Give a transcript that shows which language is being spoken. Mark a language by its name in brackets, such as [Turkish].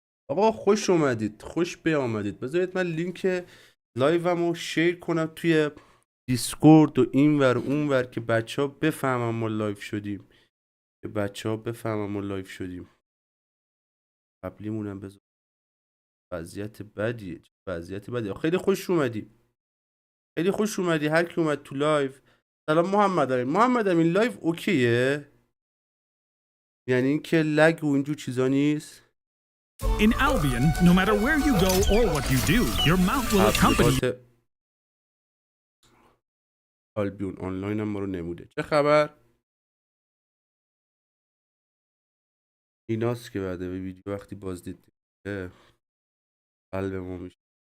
[Persian] آقا خوش اومدید، خوش بیامدید. بذارید من لینک لایومو شیر کنم توی دیسکورد و این ور اون ور که بچه ها بفهمم ما لایو شدیم، که بچه ها بفهمم ما لایو شدیم. قبلیمونم بذار. وضعیت بدیه، وضعیت بدیه. خیلی خوش اومدی، خیلی خوش اومدی هر کی اومد تو لایو. سلام محمد امین. محمد امین لایو اوکیه؟ یعنی اینکه لگ و اینجور چیزا نیست؟ [English] In Albion, no matter where you go or what you do, your mount will accompany you. [Persian] آلبیون آنلاین هم ما رو نموده. چه خبر؟ ایناست که بعده به ویدیو وقتی بازدید قلب ما میشه.